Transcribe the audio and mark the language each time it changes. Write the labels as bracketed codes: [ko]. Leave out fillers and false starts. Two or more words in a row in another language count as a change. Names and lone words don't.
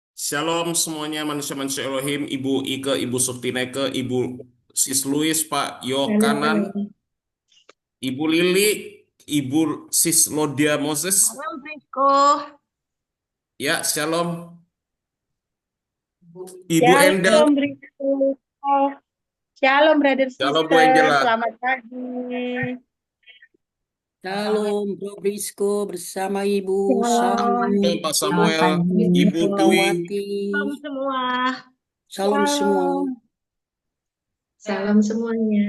[id] Shalom semuanya manusia-manusia Elohim, Ibu Ike, Ibu Surtineke, Ibu Sis Louis, Pak Yokanan, Ibu Lili, Ibu Sis Lodia Moses. Shalom, Brisco. Ya, shalom. Ibu Endel, Shalom, Brisco. Shalom, brother shalom Bu sister. Angela. Selamat pagi. Shalom, Bro Brisco bersama Ibu Shalom. Shalom Pak Samuel, Ibu Dwi, Melawati. Shalom semua. Shalom semua. Salam semuanya.